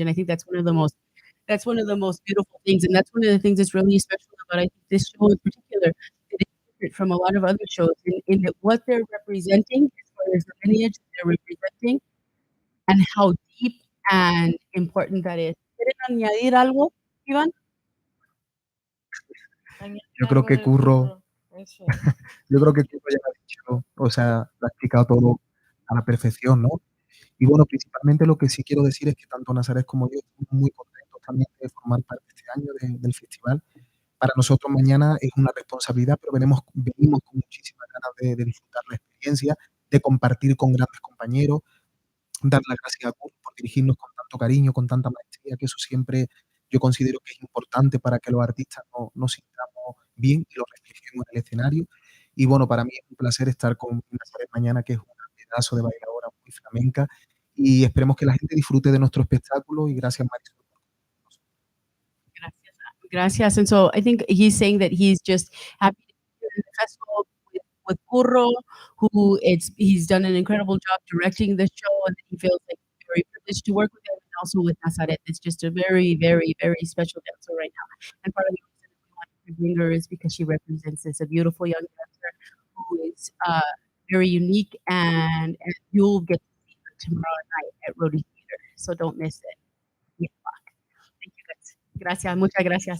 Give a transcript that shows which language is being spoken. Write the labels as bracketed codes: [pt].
[en] And I think that's one of the most beautiful things, and that's one of the things that's really special about I think this show in particular. That is different from a lot of other shows in that what they're representing as far as the lineage that they're representing and how deep and important that is. [es] ¿Quieren añadir algo, Iván? Yo creo que Curro, yo creo que Curro ya lo ha dicho, o sea, lo ha explicado todo a la perfección, ¿no? Y bueno, principalmente lo que sí quiero decir es que tanto Nazaret como yo estamos muy contentos también de formar parte este año del festival, para nosotros mañana es una responsabilidad, pero venimos con muchísimas ganas de disfrutar la experiencia, de compartir con grandes compañeros, dar las gracias a Kurt por dirigirnos con tanto cariño, con tanta maestría, que eso siempre yo considero que es importante para que los artistas nos sintamos bien y lo reflejemos en el escenario. Y bueno, para mí es un placer estar con Nazaret mañana, que es una pedazo de bailadora muy flamenca, y esperemos que la gente disfrute de nuestro espectáculo, y gracias, Marisol. Gracias. [en] And so I think he's saying that he's just happy to be here in the festival with Curro, he's done an incredible job directing the show, and he feels like very privileged to work with him, and also with Nazaret. It's just a very, very, very special dancer right now. And part of the reason we wanted to bring her is because she represents a beautiful young dancer who is very unique, and you'll get to see her tomorrow night at Rhodey Theater. So don't miss it. Yeah. Thank you guys. [es] Gracias, muchas gracias.